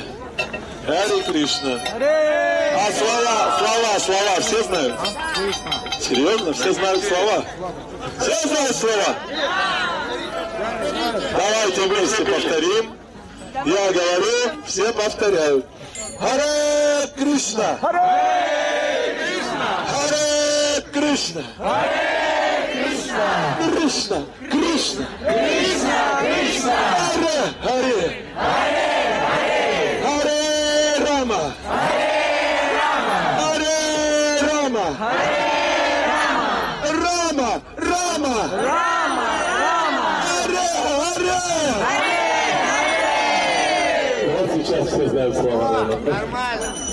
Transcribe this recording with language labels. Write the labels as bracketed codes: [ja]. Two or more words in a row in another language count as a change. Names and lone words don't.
[ru] Харе Кришна. А слова, все знают? Серьезно? Все знают слова? Все знают слова? Давайте вместе повторим. Я говорю, все повторяют. Харе Кришна. Харе Кришна. Кришна. Кришна. Харе. Рама. Вот сейчас все знают слова. Нормально.